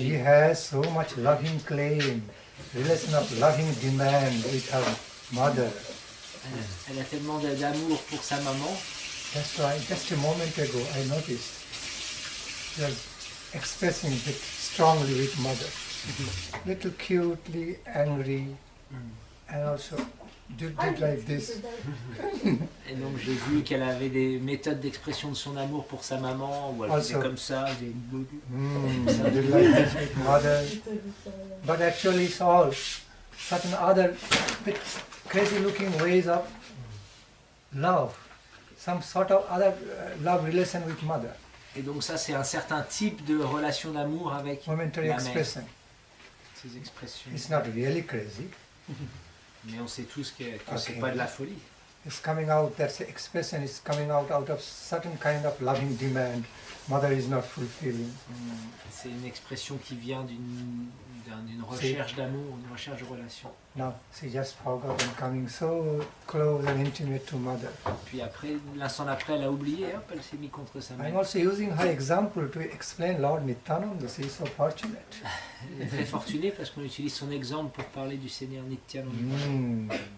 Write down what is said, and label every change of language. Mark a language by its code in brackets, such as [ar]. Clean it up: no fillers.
[en] She has so much loving claim, relation of loving demand with her mother. [fr] Elle a tellement d'amour pour sa maman. [en] That's why just a moment ago I noticed she was expressing it strongly with mother. Little cutely angry and also did like this. [fr] Et donc j'ai vu qu'elle avait des méthodes d'expression de son amour pour sa maman, où elle faisait comme ça, [en] did like this with mother. But actually it's all certain other bit crazy looking ways of love, some sort of other love relation with mother. [fr] Et donc ça c'est un certain type de relation d'amour avec [en] momentary [fr] la [en] expression. [fr] mère. Ces expressions. [en] It's not really crazy. [fr] Mais on sait tous que c'est pas de la folie. [en] It's coming out, that expression is coming out of certain kind of loving demand. Mother is not fulfilling. [fr] C'est une expression qui vient d'une recherche d'amour, d'une recherche de relation. [en] Now she just forgot and coming so close and intimate to mother. [fr] Puis après, l'instant d'après, elle a oublié, hop, elle s'est mise contre sa mère. [en] I'm also using her example to explain Lord Nityananda. She is so fortunate. [fr] Elle est très fortunée parce qu'on utilise son exemple pour parler du Seigneur Nityananda.